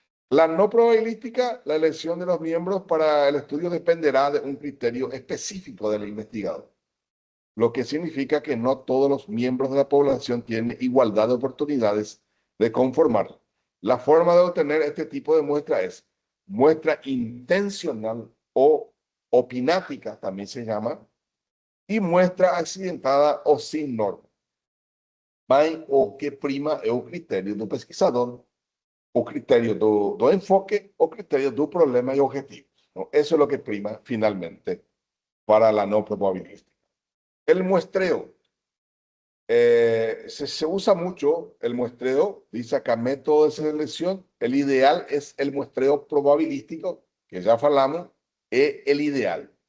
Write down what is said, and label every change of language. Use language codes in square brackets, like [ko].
[es] La no probabilística, la elección de los miembros para el estudio dependerá de un criterio específico del investigador, lo que significa que no todos los miembros de la población tienen igualdad de oportunidades de conformar. La forma de obtener este tipo de muestra es muestra intencional o opinática, también se llama, y muestra accidentada o sin norma. [pt] Mas o que prima é o critério do pesquisador, o critério do enfoque, o critério do problema [es] y objetivos, ¿no? Eso es lo que prima finalmente para la no probabilística. El muestreo Se usa mucho el muestreo, dice acá, método de selección. El ideal es el muestreo probabilístico, que ya hablamos, es el ideal.